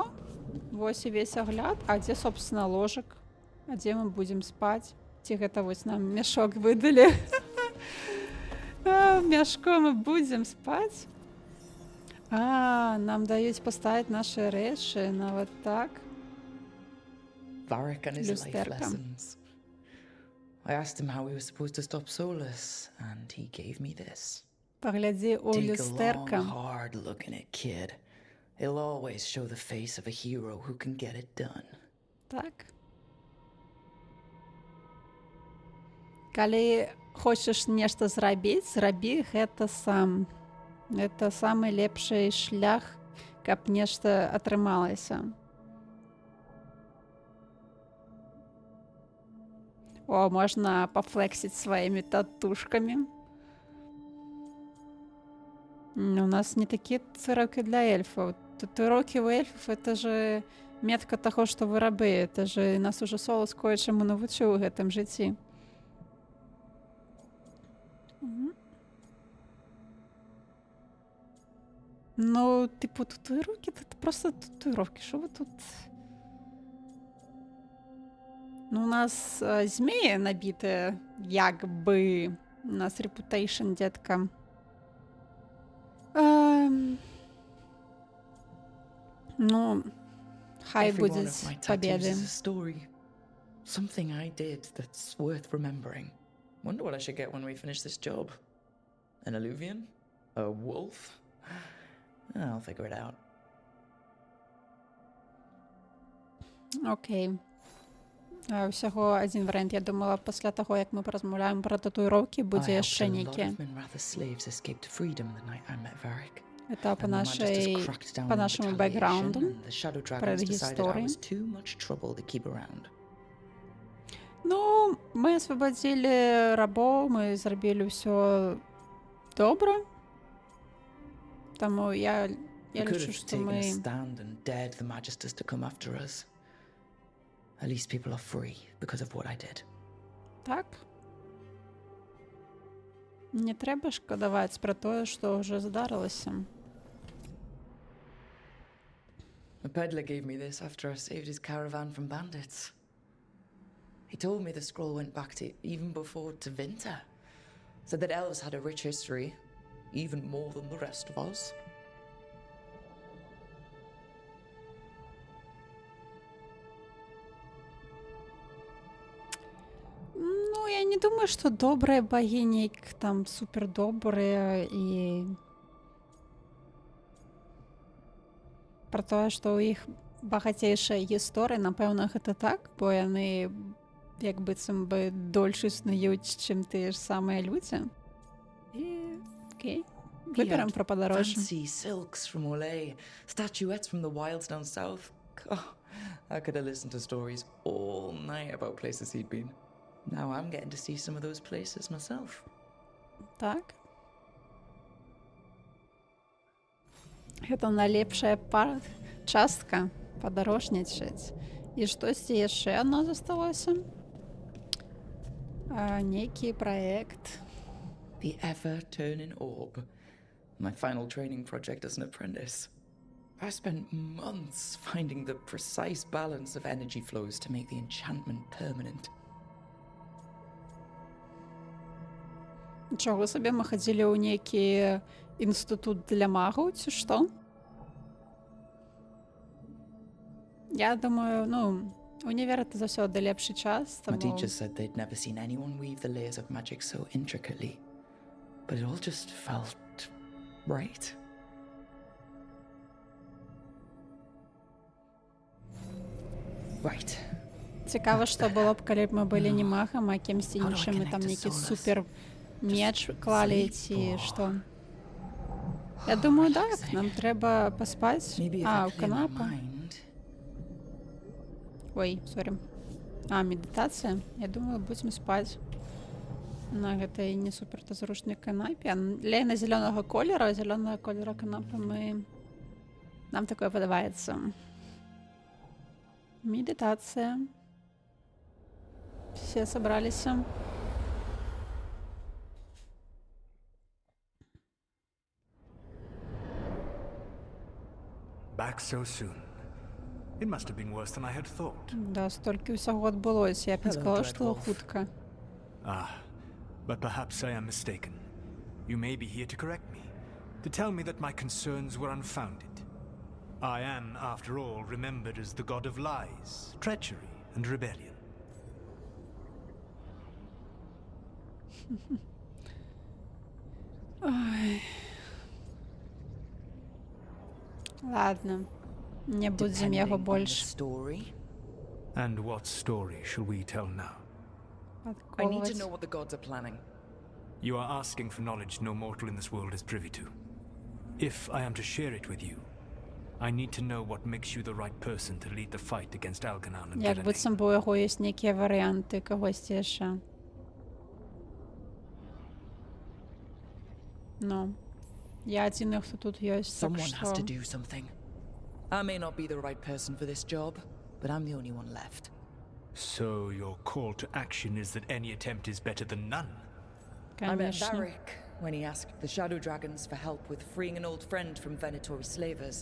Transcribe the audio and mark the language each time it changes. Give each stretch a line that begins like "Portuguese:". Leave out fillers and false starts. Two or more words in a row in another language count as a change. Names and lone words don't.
Belarusian: Вось і весь агляд. А дзе, собственно, ложак? А дзе мы будзем спаць? Ці гэта вось нам мяшок выдалі? Мяшком мы будзем спаць? Нам даюць паставіць нашы рэчы нават так.
English: Varric and his life
Belarusian: Люстэрка.
English: lessons. I asked him how we were supposed to stop Solus, and he gave me this.
Belarusian: Паглядзі у
English: Take a long,
Belarusian: люстэрка.
English: hard look in it, kid. It'll always show the face of a hero who can get it done.
Belarusian: Так. Калі хочаш нешта зрабіць, зрабі гэта сам. Гэта самы лепшы шлях, каб нешта атрымалася. О, можна пафлексіць сваімі татушкамі. У нас не такія татуіроўкі для эльфаў. Татуіроўкі у эльфаў
Russian: это же
Belarusian: метка таго, што вы рабы.
Russian: Это же нас уже
Belarusian: Солус кое-чаму навучыў у гэтым жыцці. Ну, типу, татуіроўкі,
Russian: это просто
Belarusian: татуіроўкі.
Ukrainian: Що ви тут?
Belarusian: Ну, у нас змеі набітыя, як бы. У нас
Russian: репутейшн, детка.
Belarusian: Ну, хай
English: Every one
Belarusian: будзе
English: of my tattoos
Belarusian: победы.
English: is a story. Something I did that's worth remembering. Wonder what I should get when we finish this job. An alluvian? A wolf? I'll figure it out.
Belarusian: Окей. Усяго адзін варыянт. Я думала, пасля таго, як мы паразмаўляем пра татуіроўкі, будзе
English: I
Belarusian: яшчэ
English: helped a lot
Belarusian: нейкі.
English: of Minratha's slaves escape to freedom the night I met Varric.
Belarusian: Это па
English: And the Magisters cracked down on
Belarusian: нашаму
English: retaliation,
Belarusian: бэкграунду.
English: and the Shadow Dragons decided I
Belarusian: предыстории.
English: was too much trouble to keep around.
Belarusian: Ну, мы асвабадзілі рабоў, мы зрабілі ўсё добра. Таму я
English: We could
Belarusian: лічу,
English: have
Belarusian: што
English: taken a
Belarusian: мы...
English: stand and dared the Magisters to come after us. At least people are free because of what I did.
Belarusian: Так? Не трэба шкадаваць пра тое, што ўжо здарылася.
English: A peddler gave me this after I saved his caravan from bandits. He told me the scroll went back to even before Tevinter. Said that elves had a rich history, even more than the rest of us.
Belarusian: Ну, я не думаю, што добрыя багіні там супердобрыя і пра тое, што ў іх багацейшая гісторыя, напэўна, гэта так, бо яны як быццам бы дольш існуюць, чым тыя ж самыя людзі. І окей, выберам пра падарожжа.
English: Fancy silks from Olay, statuettes from the wilds down south. Oh, I could have listened to stories all night about places he'd been. Now I'm getting to see some of those places myself.
Belarusian: Так. Гэта найлепшая частка падарожнічаць. І штосьці яшчэ адно засталося. Нейкі праект.
English: The ever-turning orb. My final training project as an apprentice. I spent months finding the precise balance of energy flows to make the enchantment permanent.
Ukrainian: Чого собі ми
Belarusian: хадзілі ў нейкі інстытут для магаў, ці што? Я думаю, універ — це заўсёды лепшы час,
English: My
Belarusian: таму...
English: teacher said they'd never seen anyone weave the layers of magic so intricately. But it all just felt right. Right.
Belarusian: Цікаво, што было б, калі б мы былі не магам, а кімсьці
English: How do I
Belarusian: іншым, і там
English: connect to
Belarusian: нейкі
English: Solus?
Belarusian: супер меч клалі,
English: sleep
Belarusian: ці
English: or-
Belarusian: што. Я думаю, так, нам трэба паспаць.
English: Maybe if
Belarusian: У
English: I clear my
Belarusian: канапу.
English: mind.
Belarusian: Ой, сорі. Медытацыя? Я думаю, будзем спаць на гэтай не супер-то зручнай канапе. Лейна зялёнага колера канапы нам такое падабаецца. Медытацыя. Все сабраліся.
English: Back so soon. It must have been worse than I had thought.
Belarusian: Да, столькі ўсяго адбылося. Я б не
English: Hello,
Belarusian: сказала, што
English: Dreadwolf.
Belarusian: хутка.
English: But perhaps I am mistaken. You may be here to correct me, to tell me that my concerns were unfounded. I am, after all, remembered as the god of lies, treachery, and rebellion.
Belarusian: Ладно. Не будзем яго
English: Depending on the
Belarusian: больш
English: story. And what story shall we tell now? I need to
Belarusian: падколваць.
English: know what the gods are planning. You are asking for knowledge no mortal in this world is privy to. If I am to share it with you, I need to know what makes you the right person to lead the fight against Algernon and
Belarusian: Як
English: Gillenay.
Belarusian: быццам бы у яго ёсць нейкія варыянты кагосьці яшчэ. Я адзіны, хто тут ёсць, так
English: Someone has
Belarusian: што...
English: to do something. I may not be the right person for this job, but I'm the only one left. So your call to action is that any attempt is better than none? I met
Belarusian: Конечно.
English: Varric when he asked the Shadow Dragons for help with freeing an old friend from Venatori slavers.